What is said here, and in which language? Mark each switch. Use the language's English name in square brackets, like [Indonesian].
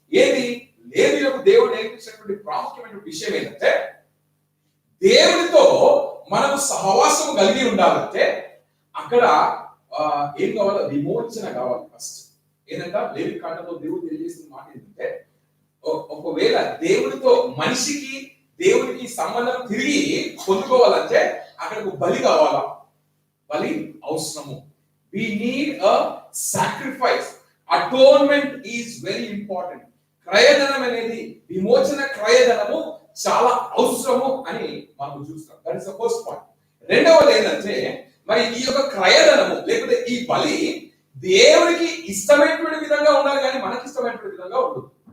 [Telugu] ఏది లేవీయులకు దేవుడు నేర్పించినటువంటి ప్రాముఖ్యమైన విషయం ఏంటంటే, దేవునితో మనం సహవాసం కలిగి ఉండాలంటే అక్కడ ఏం కావాలి? విమోచన కావాలి. ఫస్ట్ ఏంటంట, లేవి కాండంలో దేవుడు తెలియజేసిన మాట ఏంటంటే, ఒకవేళ దేవుడితో మనిషికి దేవుడికి సంబంధం తిరిగి పొందుకోవాలంటే అక్కడకు బలి కావాలా? బలి అవసరము. [English] We need a sacrifice. Atonement is very important. [Telugu] క్రయధనం అనేది, విమోచన క్రయధనము చాలా అవసరము అని మనం చూస్తాం. [English] That is the first point. [Telugu] రెండవది ఏంటంటే, మరి ఈ యొక్క క్రయధనము లేకపోతే ఈ బలి దేవుడికి ఇష్టమైనటువంటి విధంగా ఉండాలి, కానీ మనకి ఇష్టమైనటువంటి విధంగా ఉండదు.